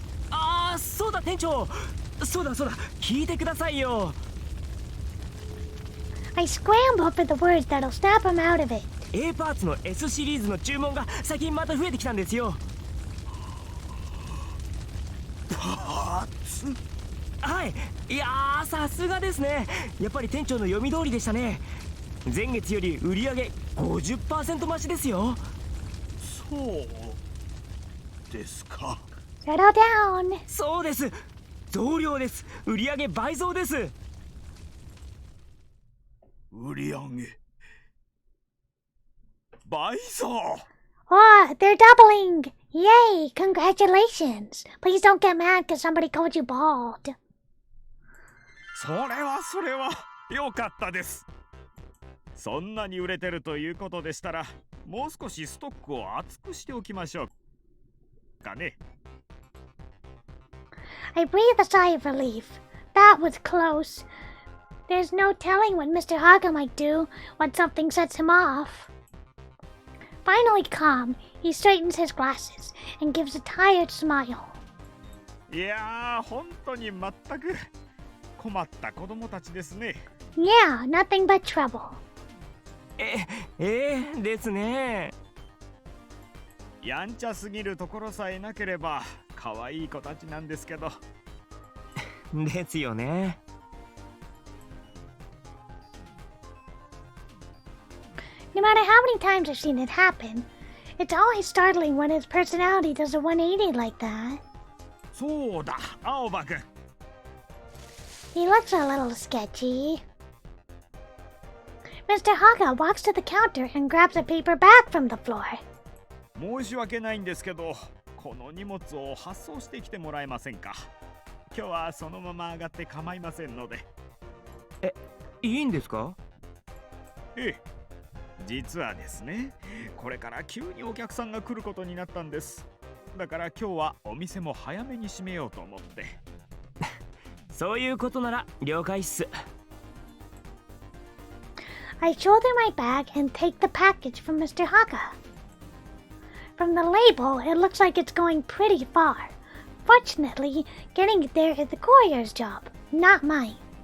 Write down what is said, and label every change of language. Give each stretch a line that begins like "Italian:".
Japanese: ああそうだ店長、そうだ聞いてくださいよ。
English: I scramble for the words that'll snap him out of it.
Japanese: A パーツの S シリーズの注文が最近また増えてきたんですよ。パーツ？はい、いやーさすがですね。やっぱり店長の読み通りでしたね。前月より売り上げ 50% 増しですよ。そうですか。
English: Settle down.
Japanese: そうです、増量です。売り上げ倍増です。売り上げ倍増。
English: Oh, they're doubling! Yay! Congratulations! Please don't get mad because somebody called you bald.
Japanese: それは良かったです。そんなに売れてるということでしたら、もう少しストックを厚くしておきましょうかね。
English: I breathe a sigh of relief. That was close. There's no telling what Mr. Haga might do when something sets him off. Finally calm, he straightens his glasses and gives a tired smile.
Japanese: いやー、本当に全く困った子供たちですね。
English: Yeah, nothing but trouble.
Japanese: ですね。やんちゃすぎるところさえなければ可愛い子たちなんですけど。ですよね。
English: No matter how many times I've seen it happen, it's always startling when his personality does a 180 like that.
Japanese: そうだ、青葉くん。
English: He looks a little sketchy. Mr. Haga walks to the counter and grabs a paper bag from the floor.
Japanese: 申し訳ないんですけど、この荷物を発送してきてもらえませんか。今日はそのまま上がって構いませんので。いいんですか？ええ、実はですね、これから急にお客さんが来ることになったんです。だから今日はお店も早めに閉めようと思って。そういうことなら了解っす。
English: I shoulder my bag and take the package from Mr. Haga. From the label, it looks like it's going pretty far. Fortunately, getting it there is the courier's job, not mine.